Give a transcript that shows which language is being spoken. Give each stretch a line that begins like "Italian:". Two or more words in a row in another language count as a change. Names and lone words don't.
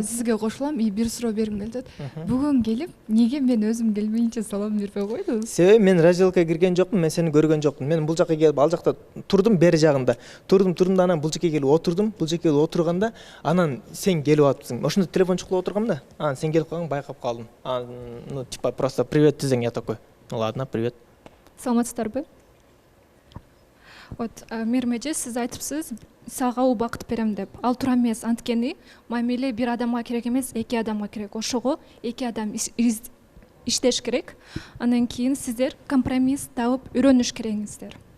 Kyrgyz: Мен да сизге кошулам, бир суроо бергим келип атат. Бүгүн келип, эмнеге мен өзүм келмейинче салам бербей койдуңуз? Себеби мен разведкага кирген жокмун, мен сени көргөн жокмун. Мен бул жака келип ал жакта турдум, бери жагында. Турдум да анан бул жака келип отурдум. Бул жака келип отурганда анан сен келип атыпсың. Ошондо телефон чукулуп отургам да. Анан сен келип калгаң, байкап калдым.
Russian: Ну, типа, просто привет десең, я такой. Ну ладно, привет.
Kyrgyz: Саламатсыздарбы? Вот, Мээрим эже, сиз айтыпсыз, сага убакыт берем деп. Ал туура эмес, анткени мамиле бир адамга керек эмес, эки адамга керек. Ошого эки адам иштеш керек. Андан кийин сиздер компромисс табып үйрөнүш керексиңиздер.